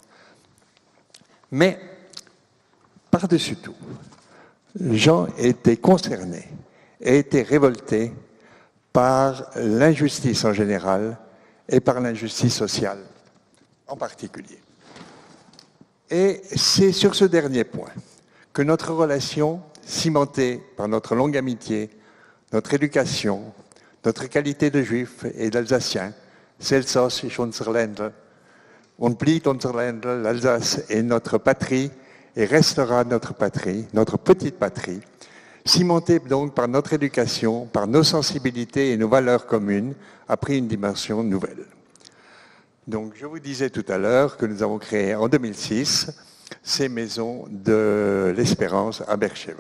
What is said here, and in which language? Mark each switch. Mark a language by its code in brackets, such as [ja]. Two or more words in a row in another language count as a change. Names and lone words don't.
[fr] Mais, par-dessus tout, Jean était concerné et était révolté par l'injustice en général et par l'injustice sociale en particulier. Et c'est sur ce dernier point que notre relation, cimentée par notre longue amitié, notre éducation, notre qualité de juif et d'alsacien, [de] Elsass ist unser Ländle, und blieb unser Ländle, [fr] l'Alsace est notre patrie et restera notre patrie, notre petite patrie, cimentée donc par notre éducation, par nos sensibilités et nos valeurs communes, a pris une dimension nouvelle. Donc, je vous disais tout à l'heure que nous avons créé en 2006 ces maisons de l'espérance à Beersheba.